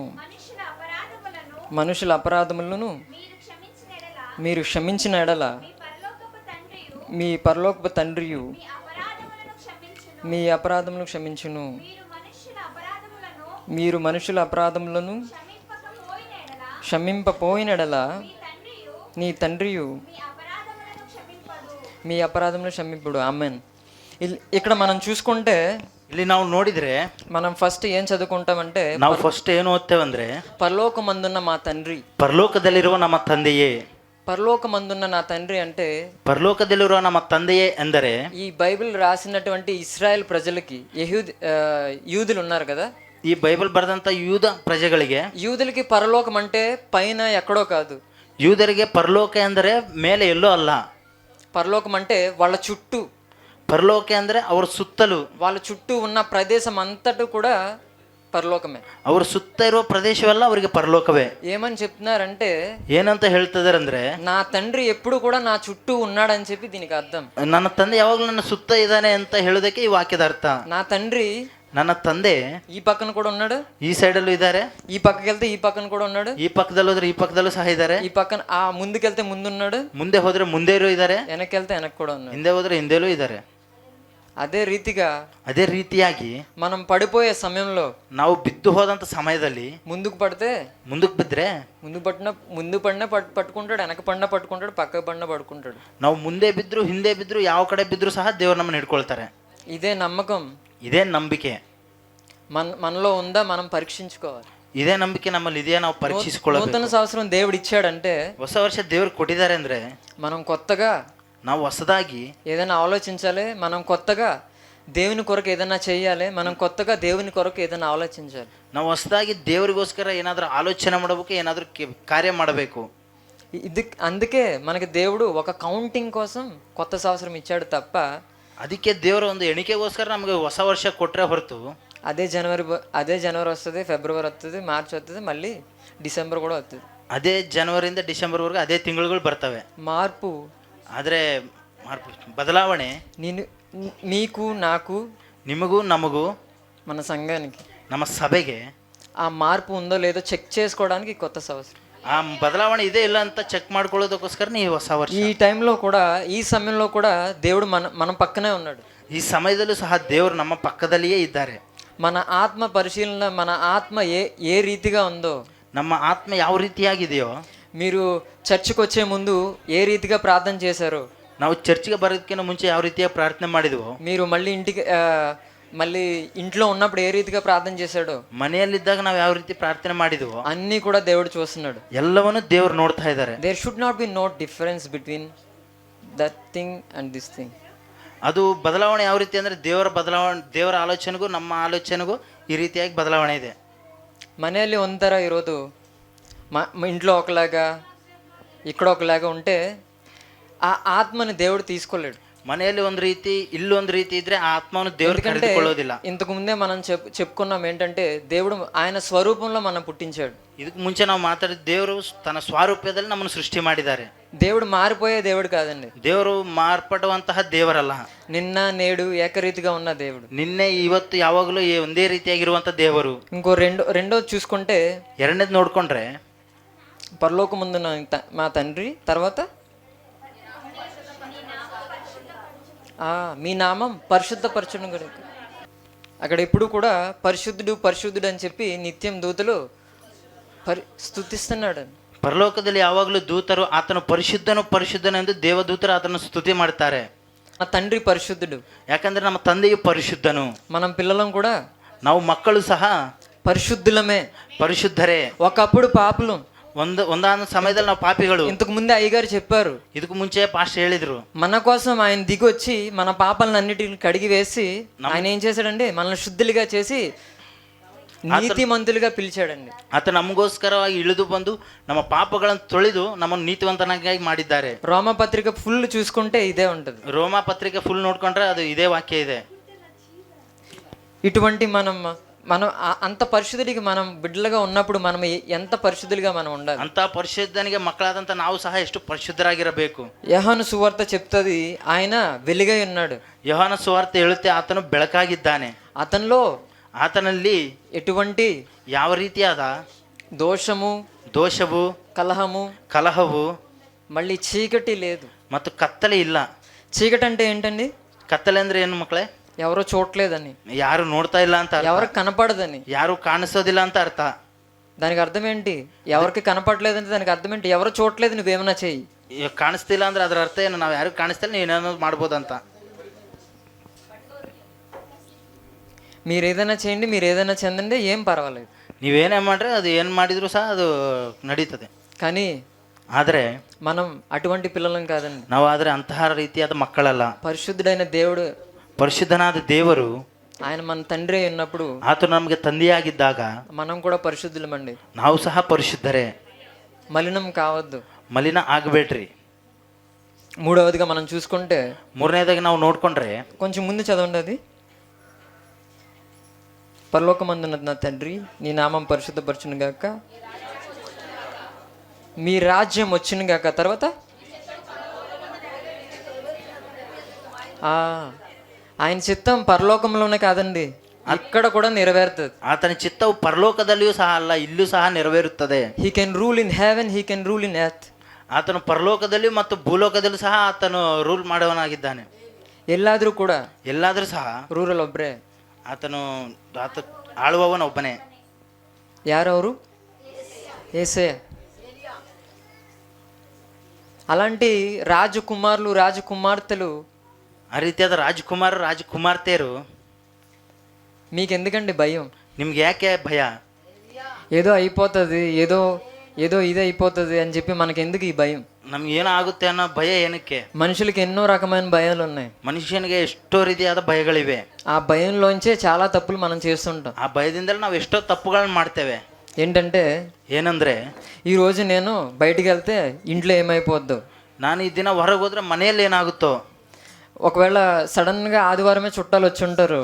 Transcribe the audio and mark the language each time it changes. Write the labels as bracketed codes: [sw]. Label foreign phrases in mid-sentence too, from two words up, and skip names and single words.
[te] మనుషుల అపరాధములను మీరు క్షమించిన ఎడల మీ పరలోకపు తండ్రియు మీ అపరాధములను క్షమించును. మీరు మనుషుల అపరాధములను క్షమింపపోయిన ఎడల నీ తండ్రియు మీ అపరాధములను క్షమింపుడు. ఆమెన్. ఇక్కడ మనం చూసుకుంటే [kn] ಇಲ್ಲಿ ನಾವು ನೋಡಿದ್ರೆ [te] మనం ఫస్ట్ ఏం చదువుకుంటామంటే, [kn] ನಾವು ಫಸ್ಟ್ ಏನು ಓದ್ತೇವಂದ್ರೆ [te] పరలోకమందున్న మా తండ్రి, [kn] ಪರಲೋಕದಲ್ಲಿರುವ ನಮ್ಮ ತಂದೆಯೇ. [te] పరలోకమందున్న నా తండ్రి అంటే [kn] ಪರಲೋಕದಲ್ಲಿರುವ ನಮ್ಮ ತಂದೆಯೇ ಎಂದರೆ [te] ఈ బైబిల్ రాసినటువంటి ఇస్రాయెల్ ప్రజలకి యూదులు ఉన్నారు కదా, [kn] ಈ ಬೈಬಲ್ ಬರೆದಂತ ಯೂದ ಪ್ರಜೆಗಳಿಗೆ, [te] యూదులకి పరలోకం అంటే పైన ఎక్కడో కాదు. [kn] ಯೂದರಿಗೆ ಪರಲೋಕ ಎಂದರೆ ಮೇಲೆ ಎಲ್ಲೋ ಅಲ್ಲ. [te] పరలోకం అంటే వాళ్ళ చుట్టూ, [kn] ಪರಲೋಕ ಅಂದ್ರೆ ಅವ್ರ ಸುತ್ತಲೂ, [te] వాళ్ళ చుట్టూ ఉన్న ప్రదేశం అంతటా కూడా పరలోకమే. [kn] ಅವ್ರ ಸುತ್ತ ಇರುವ ಪ್ರದೇಶವೆಲ್ಲ ಅವರಿಗೆ ಪರಲೋಕವೇ. [te] ఏమని చెప్తున్నారంటే, [kn] ಏನಂತ ಹೇಳ್ತಿದಾರಂದ್ರೆ, [te] నా తండ్రి ఎప్పుడు కూడా నా చుట్టూ ఉన్నాడని చెప్పి దీనికి అర్థం. [kn] ನನ್ನ ತಂದೆ ಯಾವಾಗಲೂ ನನ್ನ ಸುತ್ತ ಇದ್ದಾನೆ ಅಂತ ಹೇಳೋದಕ್ಕೆ ಈ ವಾಕ್ಯದ ಅರ್ಥ. [te] నా తండ్రి [kn] ನನ್ನ ತಂದೆ [te] ఈ పక్కన కూడా ఉన్నాడు, [kn] ಈ ಸೈಡಲ್ಲೂ ಇದ್ದಾರೆ, [te] ఈ పక్కకి వెళ్తే ఈ పక్కన కూడా ఉన్నాడు, [kn] ಈ ಪಕ್ಕದಲ್ಲೂ ಹೋದ್ರೆ ಈ ಪಕ್ಕದಲ್ಲೂ ಸಹ ಇದ್ದಾರೆ, [te] ఈ పక్కన ఆ ముందుకెళ్తే ముందున్నాడు, [kn] ಮುಂದೆ ಹೋದ್ರೆ ಮುಂದೆಯೂ ಇದ್ದಾರೆ, [te] వెనకెళ్తే వెనక్కి కూడా ఉన్నాడు. [kn] ಹಿಂದೆ ಹೋದ್ರೆ ಹಿಂದೆಲೂ ಇದ್ದಾರೆ. [te] అదే రీతిగా [kn] ಅದೇ ರೀತಿಯಾಗಿ [te] మనం పడిపోయే సమయంలో [kn] ನಾವು ಬಿದ್ದು ಹೋದಂತ ಸಮಯದಲ್ಲಿ [te] ముందుకు పడితే [kn] ಮುಂದಕ್ಕೆ ಬಿದ್ರೆ, [te] ముందు పడినా పట్టుకుంటాడు, వెనక పడినా పట్టుకుంటాడు, పక్క పడినా పట్టుకుంటాడు. [kn] ನಾವು ಮುಂದೆ ಬಿದ್ರು ಹಿಂದೆ ಬಿದ್ರು ಯಾವ ಕಡೆ ಬಿದ್ರು ಸಹ ದೇವರು ನಮ್ಮನ್ನು ಹಿಡ್ಕೊಳ್ತಾರೆ. [te] ఇదే నమ్మకం, [kn] ಇದೇ ನಂಬಿಕೆ [te] మనలో ఉందా మనం పరీక్షించుకోవాలి. [kn] ಇದೇ ನಂಬಿಕೆ ನಮ್ಮಲ್ಲಿ ಇದೆಯಾ ನಾವು ಪರೀಕ್ಷಿಸಿಕೊಳ್ಳಬೇಕು. [te] నూతన సంవత్సరం దేవుడు ఇచ్చాడంటే, [kn] ಹೊಸ ವರ್ಷ ದೇವರು ಕೊಟ್ಟಿದ್ದಾರೆ ಅಂದ್ರೆ [te] మనం కొత్తగా [kn] ನಾವು ಹೊಸದಾಗಿ [te] ఏదైనా ఆలోచించాలి, మనం కొత్తగా దేవుని కొరకు ఏదైనా చేయాలి, మనం కొత్తగా దేవుని కొరకు ఏదైనా ఆలోచించాలి. [kn] ನಾವು ಹೊಸದಾಗಿ ದೇವರಿಗೋಸ್ಕರ ಏನಾದರೂ ಆಲೋಚನೆ ಮಾಡಬೇಕು, ಏನಾದರೂ ಕಾರ್ಯ ಮಾಡಬೇಕು. [te] అందుకే మనకి దేవుడు ఒక కౌంటింగ్ కోసం కొత్త సంవత్సరం ఇచ్చాడు తప్ప, [kn] ಅದಕ್ಕೆ ದೇವರ ಒಂದು ಎಣಿಕೆಗೋಸ್ಕರ ನಮಗೆ ಹೊಸ ವರ್ಷ ಕೊಟ್ಟರೆ ಹೊರತು [te] అదే జనవరి వస్తుంది, ఫిబ్రవరి వస్తుంది, మార్చ్ వస్తుంది, మళ్ళీ డిసెంబర్ కూడా వస్తుంది. [kn] ಅದೇ ಜನವರಿಯಿಂದ ಡಿಸೆಂಬರ್ವರೆಗೂ ಅದೇ ತಿಂಗಳುಗಳು ಬರ್ತವೆ. [te] మార్పు, [kn] ಆದರೆ ಬದಲಾವಣೆ [te] మీకు నాకు, [kn] ನಿಮಗೂ ನಮಗೂ, [te] మన సంఘానికి, [kn] ನಮ್ಮ ಸಭೆಗೆ [te] ఆ మార్పు ఉందో లేదో చెక్ చేసుకోవడానికి కొత్త సంవత్సరం. [kn] ಆ ಬದಲಾವಣೆ ಇದೆ ಇಲ್ಲ ಅಂತ ಚೆಕ್ ಮಾಡ್ಕೊಳ್ಳೋದಕ್ಕೋಸ್ಕರ ನೀವು ಹೊಸ ವರ್ಷ. [te] ఈ టైంలో కూడా, ఈ సమయంలో కూడా దేవుడు మన పక్కనే ఉన్నాడు. [kn] ಈ ಸಮಯದಲ್ಲೂ ಸಹ ದೇವರು ನಮ್ಮ ಪಕ್ಕದಲ್ಲಿಯೇ ಇದ್ದಾರೆ. [te] మన ఆత్మ పరిశీలన, మన ఆత్మ ఏ రీతిగా ఉందో, [kn] ನಮ್ಮ ಆತ್ಮ ಯಾವ ರೀತಿಯಾಗಿದೆಯೋ, [te] మీరు చర్చికి వచ్చే ముందు ఏ రీతిగా ప్రార్థన చేశారో, [kn] ನಾವು ಚರ್ಚ್ಗೆ ಬರೋದಕ್ಕಿಂತ ಮುಂಚೆ ಯಾವ ರೀತಿಯ ಪ್ರಾರ್ಥನೆ ಮಾಡಿದ್ವೋ, [te] మీరు మళ్ళీ ఇంట్లో ఉన్నప్పుడు ఏ రీతిగా ప్రార్థన చేశాడో, [kn] ಮನೆಯಲ್ಲಿದ್ದಾಗ ನಾವು ಯಾವ ರೀತಿ ಪ್ರಾರ್ಥನೆ ಮಾಡಿದ್ವೋ [te] అన్నీ కూడా దేవుడు చూస్తున్నాడు. [kn] ಎಲ್ಲವನ್ನೂ ದೇವರು ನೋಡ್ತಾ ಇದ್ದಾರೆ. [en] There should not be no difference between that thing and this thing. [kn] ಅದು ಬದಲಾವಣೆ ಯಾವ ರೀತಿ ಅಂದರೆ ದೇವರ ಆಲೋಚನೆಗೂ ನಮ್ಮ ಆಲೋಚನೆಗೂ ಈ ರೀತಿಯಾಗಿ ಬದಲಾವಣೆ ಇದೆ. ಮನೇಲಿ ಒಂಥರ [te] ఇరోదు ఇంట్లో ఒకలాగా ఇక్కడ ఒకలాగా ఉంటే ఆ ఆత్మని దేవుడు తీసుకోలేడు. [kn] ಮನೆಯಲ್ಲಿ ಒಂದು ರೀತಿ ಇಲ್ಲೊಂದು ರೀತಿ ಇದ್ರೆ ಆ ಆತ್ಮವನ್ನು ದೇವರು ಕಳೆದುಕೊಳ್ಳೋದಿಲ್ಲ. [te] ఇంతకు ముందే మనం చెప్పుకున్నాం ఏంటంటే, దేవుడు ఆయన స్వరూపంలో మనం పుట్టించాడు. [kn] ಇದಕ್ಕೆ ಮುಂಚೆ ನಾವು ಮಾತಾಡಿದ ದೇವರು ತನ್ನ ಸ್ವರೂಪದಲ್ಲಿ ನಮ್ಮನ್ನು ಸೃಷ್ಟಿ ಮಾಡಿದ್ದಾರೆ. [te] దేవుడు మారిపోయే దేవుడు కాదండి, [kn] ದೇವರು ಮಾರ್ಪಡುವಂತಹ ದೇವರಲ್ಲ. [te] నిన్న నేడు ఏకరీతిగా ఉన్న దేవుడు, [kn] ನಿನ್ನೆ ಇವತ್ತು ಯಾವಾಗಲೂ ಒಂದೇ ರೀತಿಯಾಗಿರುವಂತ ದೇವರು. [te] ఇంకో రెండోది చూసుకుంటే, [kn] ಎರಡನೇದು ನೋಡ್ಕೊಂಡ್ರೆ [te] పరలోకమందున్న మా తండ్రి, తర్వాత మీ నామం పరిశుద్ధపరచును కనుక. అక్కడ ఎప్పుడు కూడా పరిశుద్ధుడు అని చెప్పి నిత్యం దూతలు స్తుతిస్తున్నాడు. [kn] ಪರಲೋಕದಲ್ಲಿ ಯಾವಾಗಲೂ ದೂತರು ಆತನು ಪರಿಶುದ್ಧನೆಂದು ದೇವದೂತರು ಆತನು ಸ್ತುತಿ ಮಾಡ್ತಾರೆ. [te] మా తండ్రి పరిశుద్ధుడు, [kn] ಯಾಕಂದ್ರೆ ನಮ್ಮ ತಂದೆಯು ಪರಿಶುದ್ಧನು. [te] మనం పిల్లలం కూడా, [kn] ನಾವು ಮಕ್ಕಳು ಸಹ [te] పరిశుద్ధులమే, [kn] ಪರಿಶುದ್ಧರೇ. [te] ఒకప్పుడు పాపులు, [kn] ಒಂದಾದ ಸಮಯದಲ್ಲಿ ನಾವು ಪಾಪಿಗಳು. [te] ఇంతకు ముందే అయ్యగారు చెప్పారు, [kn] ಇದಕ್ಕೂ ಮುಂಚೆ ಪಾಸ್టర్ ಹೇಳಿದ್ರು, [te] మన కోసం ఆయన దిగొచ్చి మన పాపాలను అన్నిటిని కడిగి వేసి ఆయన ఏం చేశాడండి, మనల్ని శుద్ధులుగా చేసి నీతిమంతులుగా పిలిచాడండి. [kn] ಆತ ನಮಗೋಸ್ಕರವಾಗಿ ಇಳಿದು ಬಂದು ನಮ್ಮ ಪಾಪಗಳನ್ನು ತೊಳೆದು ನಮ್ಮನ್ನು ನೀತಿವಂತನಾಗಿ ಮಾಡಿದ್ದಾರೆ. [te] రోమపత్రిక ఫుల్ చూసుకుంటే ఇదే ఉంటుంది. [kn] ರೋಮಾ ಪತ್ರಿಕೆ ಫುಲ್ ನೋಡ್ಕೊಂಡ್ರೆ ಅದು ಇದೇ ವಾಕ್ಯ ಇದೆ. [te] ఇటువంటి మనం అంత పరిశుద్ధుడికి మనం బిడ్డలుగా ఉన్నప్పుడు మనం ఎంత పరిశుద్ధులుగా మనం ఉండాలి. [kn] ಅಂತ ಪರಿಶುದ್ಧನಿಗೆ ಮಕ್ಕಳಾದಂತ ನಾವು ಸಹ ಎಷ್ಟು ಪರಿಶುದ್ಧರಾಗಿರಬೇಕು. [te] యోహాను సువార్త చెప్తుంది, ఆయన వెలుగై ఉన్నాడు. [kn] ಯೋಹಾನ ಸುವಾರ್ತೆ ಹೇಳುತ್ತೆ ಆತನು ಬೆಳಕಾಗಿದ್ದಾನೆ. ಆತನಲ್ಲಿ [te] ఎటువంటి [kn] ಯಾವ ರೀತಿಯಾದ ದೋಷವು ಕಲಹವು [te] మళ్ళీ చీకటి లేదు [kn] ಮತ್ತು ಕತ್ತಲೆ ಇಲ್ಲ. [te] చీకటి అంటే ఏంటండి? [kn] ಕತ್ತಲೆ ಅಂದ್ರೆ ಏನು ಮಕ್ಕಳೇ? [te] ఎవరో చూడలేదని, [kn] ಯಾರು ನೋಡ್ತಾ ಇಲ್ಲ ಅಂತ, [te] ఎవరికి కనపడదని, [kn] ಯಾರು ಕಾಣಿಸೋದಿಲ್ಲ ಅಂತ ಅರ್ಥ. [te] దానికి అర్థం ఏంటి? ఎవరికి కనపడలేదంటే దానికి అర్థం ఏంటి? ఎవరు చూడలేదు, నువ్వేమైనా చెయ్యి. [kn] ಕಾಣಿಸ್ತಿಲ್ಲ ಅಂದ್ರೆ ಅದರ ಅರ್ಥ ಏನು? ನಾವು ಯಾರು ಕಾಣಿಸ್ತಿಲ್ಲ, ನೀನೇನೋ ಮಾಡ್ಬೋದಂತ. [te] మీరు ఏదైనా చేయండి, మీరు ఏదైనా చెందండి, ఏం పర్వాలేదు. [kn] ನೀವೇನೇ ಮಾಡ್ರೆ ಅದು ಏನು ಮಾಡಿದ್ರು ಸಹ ಅದು ನಡೀತದೆ. [te] కానీ [kn] ಆದರೆ [te] మనం అటువంటి పిల్లలం కాదండి. [kn] ನಾವು ಆದರೆ ಅಂತಹ ರೀತಿಯಾದ ಮಕ್ಕಳಲ್ಲ. [te] పరిశుద్ధుడైన దేవుడు, [kn] ಪರಿಶುದ್ಧನಾದ ದೇವರು, [te] ఆయన మన తండ్రి ఉన్నప్పుడు [kn] ಆತನು ನಮಗೆ ತಂದೆಯಾಗಿದ್ದಾಗ [te] మనం కూడా పరిశుద్ధులమండి. [kn] ನಾವು ಸಹ ಪರಿಶುದ್ಧರೇ. [te] మలినం కావద్దు. [kn] ಮಲಿನ ಆಗಬೇಡ್ರಿ. [te] మూడవదిగా మనం చూసుకుంటే, [kn] ಮೂರನೇದಾಗಿ ನಾವು ನೋಡ್ಕೊಂಡ್ರೆ, [te] కొంచెం ముందు చదవండి అది. పరలోకమందున్న నా తండ్రి, నీ నామం పరిశుద్ధపరచును గాక, మీ రాజ్యం వచ్చును గాక. తర్వాత ఆయన చిత్తం పరలోకంలోనే కాదండి, అక్కడ కూడా నెరవేరుతుంది. [kn] ಆತನ ಚಿತ್ತವು ಪರಲೋಕದಲ್ಲಿಯೂ ಸಹ ಅಲ್ಲ, ಇಲ್ಲೂ ಸಹ ನೆರವೇರುತ್ತದೆ. [en] He can rule in heaven, he can rule in earth. [kn] ಆತನು ಪರಲೋಕದಲ್ಲಿ ಮತ್ತು ಭೂಲೋಕದಲ್ಲೂ ಸಹ ಆತನು ರೂಲ್ ಮಾಡುವವನಾಗಿದ್ದಾನೆ. ಎಲ್ಲಾದ್ರೂ ಕೂಡ, ಎಲ್ಲಾದ್ರೂ ಸಹ ರೂರಲ್ ಒಬ್ರೆ, ಆತ ಆಳುವವನ ಒಬ್ಬನೇ. ಯಾರವರು? [te] యేసయ్య. అలాంటి రాజకుమారులు, రాజకుమార్తెలు, [kn] ಆ ರೀತಿಯಾದ ರಾಜಕುಮಾರರು, ರಾಜಕುಮಾರ್ತೆಯರು, [te] మీకెందుకండి భయం? [kn] ನಿಮ್ಗೆ ಯಾಕೆ ಭಯ? [te] ఏదో అయిపోతుంది, ఏదో ఇది అయిపోతుంది అని చెప్పి మనకెందుకు ఈ భయం? [kn] ನಮ್ಗೆ ಏನೋ ಆಗುತ್ತೆ ಅನ್ನೋ ಭಯ ಏನಕ್ಕೆ? [te] మనుషులకి ఎన్నో రకమైన భయాలు ఉన్నాయి. [kn] ಮನುಷ್ಯನಿಗೆ ಎಷ್ಟೋ ರೀತಿಯಾದ ಭಯಗಳಿವೆ. [te] ఆ భయంలోంచే చాలా తప్పులు మనం చేస్తుంటాం. [kn] ಆ ಭಯದಿಂದಲೇ ನಾವು ಎಷ್ಟೋ ತಪ್ಪುಗಳನ್ನ ಮಾಡ್ತೇವೆ. [te] ఏంటంటే, [kn] ಏನಂದ್ರೆ, [te] ఈరోజు నేను బయటికి వెళ్తే ఇంట్లో ఏమైపోద్దు, [kn] ನಾನು ಈ ದಿನ ಹೊರಗೆ ಹೋದ್ರೆ ಮನೆಯಲ್ಲಿ ಏನಾಗುತ್ತೋ, [te] ఒకవేళ సడన్గా ఆదివారమే చుట్టాలు వచ్చి ఉంటారు,